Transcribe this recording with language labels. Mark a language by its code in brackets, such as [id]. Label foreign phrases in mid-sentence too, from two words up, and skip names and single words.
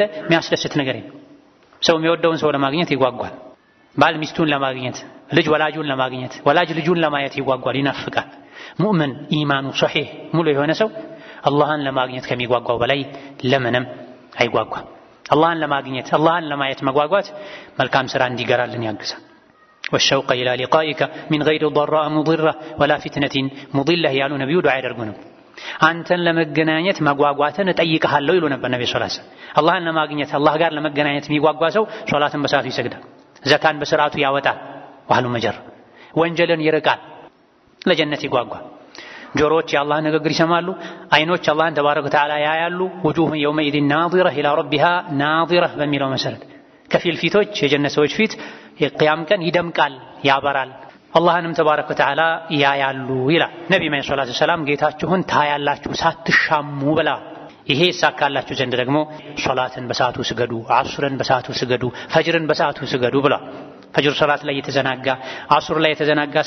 [am] የሚያስደስት ነገር የለም። ሰው የሚወደውን ሰው ለማግኘት ይጓጓል። ባል ሚስቱን ለማግኘት፣ ልጅ ወላጁን ለማግኘት፣ ወላጅ ልጁን ለማየት ይጓጓል፣ ይናፍቃል። [ar] مؤمن إيمانه صحيح [am] ሙሉ የሆነ ሰው አላህን ለማግኘት ከሚጓጓው በላይ ለምንም አይጓጓም። አላህን ለማግኘት አላህን ለማየት መጓጓት መልካም ስራ እንዲገራልን ያግዛል። [ar] والشوق إلى لقائك من غير ضراء مضرة ولا فتنة مضلة [am] ያሉ ነብዩ ዱዓ ያደርጉ ነበር። አንተን ለመገናኘት መጓጓትን እጠይቅሃለሁ ይሉ ነበር ነብዩ [ar] صلى الله عليه وسلم። [am] አላህን ለማግኘት አላህ ጋር ለመገናኘት የሚጓጓ ሰው ሶላትን በሰዓቱ ይሰግዳል፣ ዘካን በስርዓቱ ያወጣል፣ ወህሉ መጀር ወንጀልን ይርቃል፣ ለጀነት ይጓጓል። ጆሮዎች የአላህን ንግግር ይሰማሉ፣ አይኖች አላህን [ar] تبارك وتعالى [am] ያያሉ። [ar] وجوه يومئذ ناظرة إلى ربها ناظرة [am] በሚለው መሰረት ከፊል ፊቶች የጀነት ሰዎች ፊት የቂያም ቀን ይደምቃል ያበራል፣ አላህንም [ar] تبارك وتعالى [am] ያያሉ ይላል ነብዩ [ar] صلى الله عليه وسلم። [am] ጌታችሁን ታያላችሁ ሳትሻሙ ብላ ይሄ ይሳካላችሁ ዘንድ ደግሞ ሶላትን በሰዓቱ ስገዱ፣ ዐስርን በሰዓቱ ስገዱ፣ ፈጅርን በሰዓቱ ስገዱ ብላ። ፈጅር ሶላት ላይ የተዘናጋ ዐስር ላይ የተዘናጋ ሰው